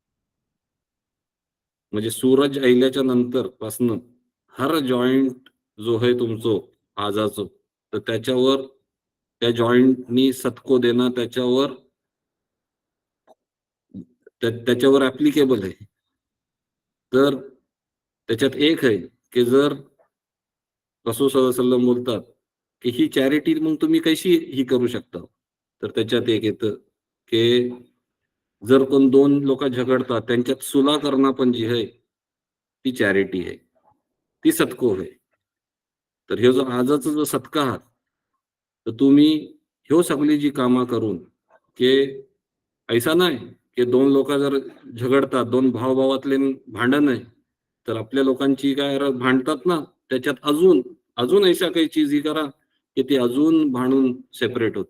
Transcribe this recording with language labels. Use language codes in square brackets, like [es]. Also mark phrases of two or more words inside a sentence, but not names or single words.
[mr] म्हणजे सूरज ऐल्याच्या नंतर पासनं हर जॉइंट जो आहे तुमचं आजाचं, तर त्याच्यावर त्या जॉइंटनी सदको देणं त्याच्यावर ॲप्लिकेबल आहे. तर त्याच्यात एक आहे, की जर रसूल [ar] صلى الله عليه وسلم [mr] बोलतात, की ही चॅरिटी मग तुम्ही कशी ही करू शकता? तर त्याच्यात एक येतं, की जर कोण 2 लोकं झगडतात, त्यांच्यात सुलह करणं पण जी आहे, ती चॅरिटी आहे. ती सदको आहे. तर हे जो आजचा जो सदका आहात, तर तुम्ही ह्यो सगळी जी कामं करून, की ऐसा नाही, की 2 लोकं जर झगडतात, 2 भाव-भावातले भांडण आहे, तर आपल्या लोकांची काय भांडतात ना, त्याच्यात अजून ऐशा काही चीज ही करा, की ते अजून भांडून सेपरेट होतील.